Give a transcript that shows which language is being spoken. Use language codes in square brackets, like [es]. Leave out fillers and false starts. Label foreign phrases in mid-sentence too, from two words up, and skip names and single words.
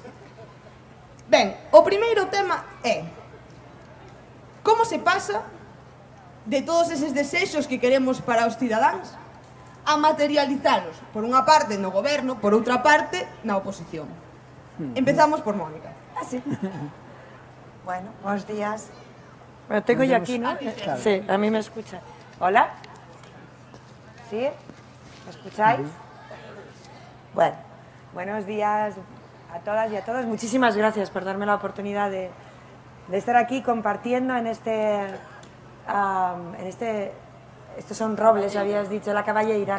[gl] Ben, o primeiro tema é como se pasa de todos eses desexos que queremos para os cidadáns a materializalos, por unha parte no goberno, por outra parte na oposición. Empezamos por Mónica. [es] Así. Bueno, buenos días. Bueno, tengo yo aquí, ¿no? Sí, a mí me escucha. Hola. ¿Sí? ¿Me escucháis? Bueno, buenos días a todas y a todos. Muchísimas gracias por darme la oportunidad de estar aquí compartiendo en estos son robles, habías dicho, la Caballeira, ¿no?